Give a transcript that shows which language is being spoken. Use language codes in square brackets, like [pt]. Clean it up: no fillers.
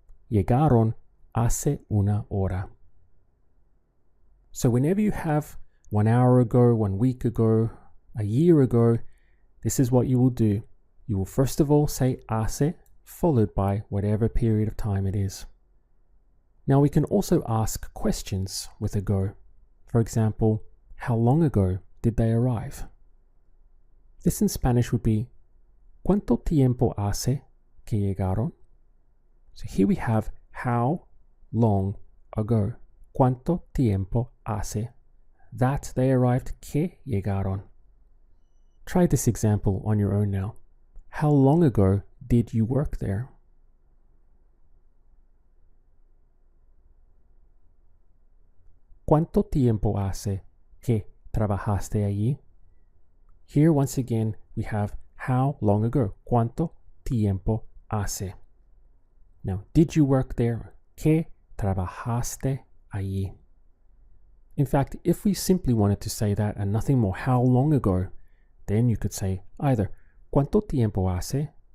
[es] Llegaron hace una hora. [en] So whenever you have 1 hour ago, 1 week ago, a year ago, this is what you will do. You will first of all say hace, followed by whatever period of time it is. Now we can also ask questions with ago. For example, how long ago did they arrive? This in Spanish would be, [es] ¿Cuánto tiempo hace que llegaron? [en] So here we have how long ago. [es] ¿Cuánto tiempo hace [en] that they arrived [es] que llegaron? [en] Try this example on your own now. How long ago did you work there? [es] ¿Cuánto tiempo hace que trabajaste allí? [en] Here, once again, we have how long ago. [es] ¿Cuánto tiempo hace? [en] Now, did you work there? [es] ¿Qué trabajaste allí? [en] In fact, if we simply wanted to say that and nothing more, how long ago, then you could say either [es] ¿Cuánto tiempo hace?